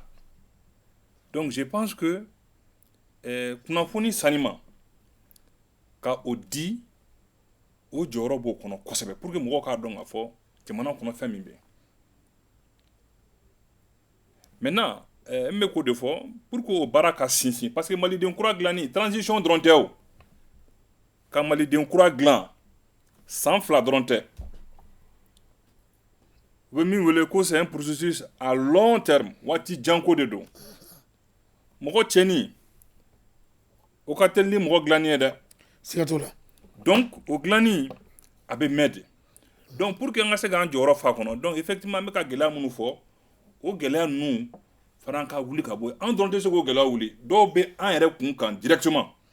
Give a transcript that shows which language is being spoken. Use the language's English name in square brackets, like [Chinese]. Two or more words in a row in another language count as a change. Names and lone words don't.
[French] Donc je pense que [Bambara] kunnafoni sanima ka o di o jɔyɔrɔ b'o kɔnɔ kosɛbɛ [French] pour que [Bambara] mɔgɔw k'a dɔn k'a fɔ jamana kɔnɔ fɛn min bɛ yen. Maintenant n bɛ k'o de fɔ [French] pour que [Bambara] o baara ka sinsin [French] parce que [Bambara] maliden kura dilanni transition dɔrɔn tɛ o ka maliden kura dilan san 2 dɔrɔn tɛ u bɛ min wele ko [French] c'est un processus à long terme [Bambara] waati janko de don mɔgɔ cɛnni o ka teli ni mɔgɔ dilanni ye dɛ. siga t'o la. Donc o dilanni a bɛ mɛn de donc [French] pour que [Bambara] an ka se k'an jɔyɔrɔ fa kɔnɔ [French] donc effectivement [Bambara] an bɛ ka gɛlɛya minnu fɔ o gɛlɛya ninnu fana ka wuli ka bɔ yen an dɔrɔn tɛ se k'o gɛlɛya wuli dɔw bɛ an yɛrɛ kun kan directement